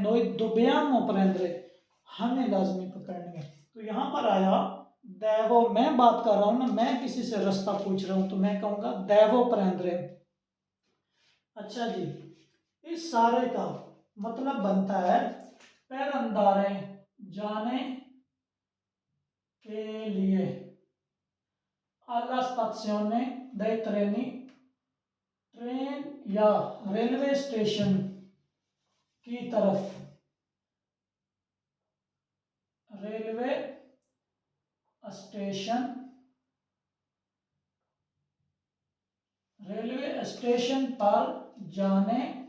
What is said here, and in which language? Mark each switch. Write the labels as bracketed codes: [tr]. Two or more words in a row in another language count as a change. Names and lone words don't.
[it] noi dobbiamo prendere, [hi] हमें लाजमी पकड़नी है। तो यहाँ पर आया देवो, मैं बात कर रहा हूं ना, मैं किसी से रास्ता पूछ रहा हूं तो मैं कहूंगा [it] devo prendere. [hi] अच्छा जी, इस सारे का मतलब बनता है [it] per andare [hi] जाने के लिए, [it] alla stazione dei treni [hi] ट्रेन या रेलवे स्टेशन की तरफ, रेलवे स्टेशन, रेलवे स्टेशन पर जाने